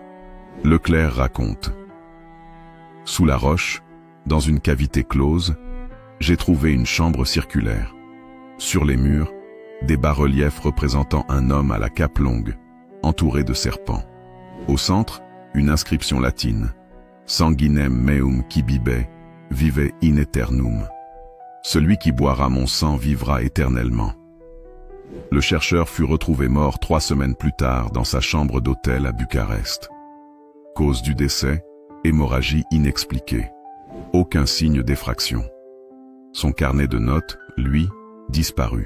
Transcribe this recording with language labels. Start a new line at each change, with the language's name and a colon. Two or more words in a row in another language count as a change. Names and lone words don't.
French: Leclerc raconte: « Sous la roche, dans une cavité close, j'ai trouvé une chambre circulaire. Sur les murs, des bas-reliefs représentant un homme à la cape longue, entouré de serpents. Au centre, une inscription latine:
Latin: Sanguinem meum qui bibe, vive in aeternum.
French: Celui qui boira mon sang vivra éternellement. » Le chercheur fut retrouvé mort 3 semaines plus tard dans sa chambre d'hôtel à Bucarest. Cause du décès: hémorragie inexpliquée. Aucun signe d'effraction. Son carnet de notes, lui, disparu.